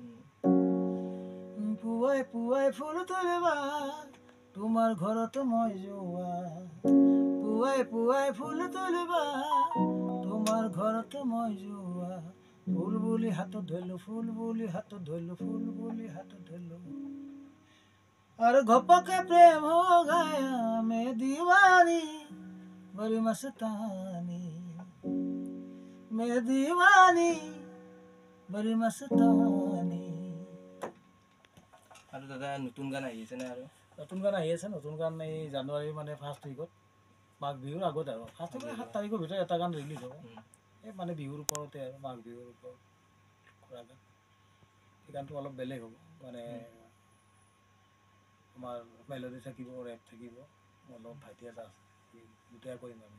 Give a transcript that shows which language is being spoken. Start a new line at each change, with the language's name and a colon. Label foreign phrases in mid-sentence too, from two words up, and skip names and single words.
Assamese: পুৱাই পুৱাই ফুল তুলিবা তোমাৰ ঘৰত মই যোৱা, পুৱাই পুৱাই ফুল তুলিবা তোমাৰ ঘৰত মই যোৱা, ফুল বুলি হাতত ধৰিলোঁ, ফুল বুলি হাতত ধৰিলোঁ, ফুল বুলি হাতত ধৰিলোঁ আৰু ঘপকে প্ৰেম
Hindi: हो गया मैं दीवानी बड़ी मस्तानी,
Assamese: मैं दीवानी बड़ी मस्तानी। আৰু দাদা নতুন গান আহি আছে নে? আৰু নতুন গান আহি আছে। নতুন গান এই জানুৱাৰী মানে 1st উইকত, মাঘ বিহুৰ আগত আৰু 1st উইকত 7 তাৰিখৰ ভিতৰত এটা গান ৰিলিজ হ'ব। এই মানে বিহুৰ ওপৰতে আৰু মাঘ বিহুৰ ওপৰত কৰা গান। এই গানটো অলপ বেলেগ হ'ব, মানে আমাৰ মেলোডি থাকিব, ৰেপ থাকিব, অলপ ভাইটি এটা আছে, দুটাই কৰিম আমি।